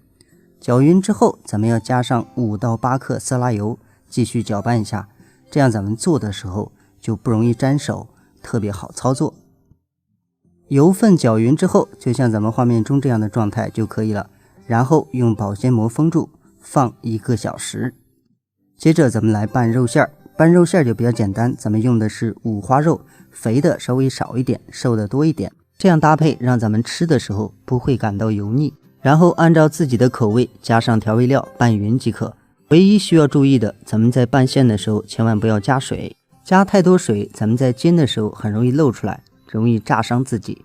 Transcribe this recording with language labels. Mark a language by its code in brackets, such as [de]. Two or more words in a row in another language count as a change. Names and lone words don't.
[zh] 攪匀之後，咱們要加上5到8克色拉油，繼續攪拌一下，這樣咱們做的時候就不容易沾手，特別好操作。油分攪匀之後，就像咱們畫面中這樣的狀態就可以了，然後用保鮮膜封住，放1個小時。接着咱們來拌肉馅兒，拌肉馅兒就比較簡單，咱們用的是五花肉，肥的稍微少一點，瘦的多一點，這樣搭配讓咱們吃的時候不會感到油膩。然後按照自己的口味加上調味料拌匀即可。唯一需要注意的，咱們在拌馅的時候千萬不要加水，加太多水咱们在煎的时候很容易漏出来，容易炸傷自己。